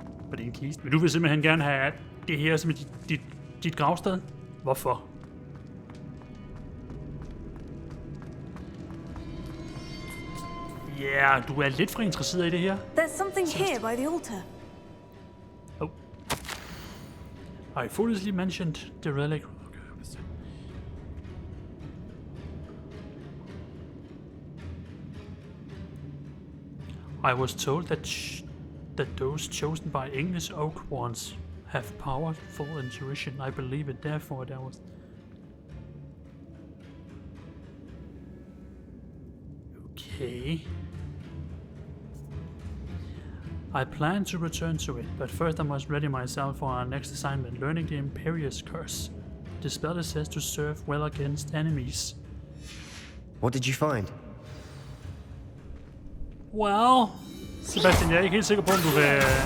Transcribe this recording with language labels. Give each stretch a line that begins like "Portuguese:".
Danish: Var det en kiste? Men du vil simpelthen gerne have det her som dit gravsted? Hvorfor? Ja, du er lidt for interesseret i det her.
English: There's something here by the altar. Oh. I foolishly mentioned the relic. I was told that those chosen by English oak ones have powerful intuition. I believe it, therefore there was... Okay. I plan to return to it, but first I must ready myself for our next assignment, learning the Imperius Curse. The spell is said to serve well against enemies. What did you find?
Danish: Well, Sebastian, jeg er ikke helt sikker på, om du vil...